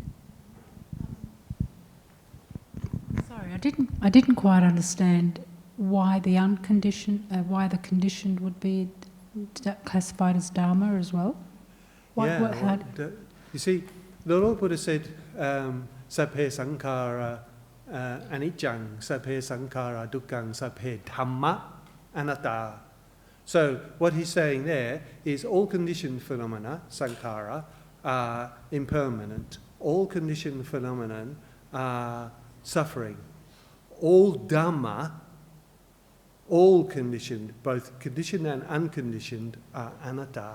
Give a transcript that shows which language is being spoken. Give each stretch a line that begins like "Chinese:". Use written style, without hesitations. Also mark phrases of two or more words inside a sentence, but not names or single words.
English: Sorry, I didn't quite understand why the why the conditioned would be classified as dharma as well. You see, the Lord Buddha said,
Pali: "Sabhe sankhara aniccaṃ, sabhe sankhara dukkhaṃ, sabhe dhamma anatta."
English: So what he's saying there is all conditioned phenomena, sankhara, are impermanent. All conditioned phenomena are suffering. All dhamma, all conditioned, both conditioned and unconditioned, are anatta.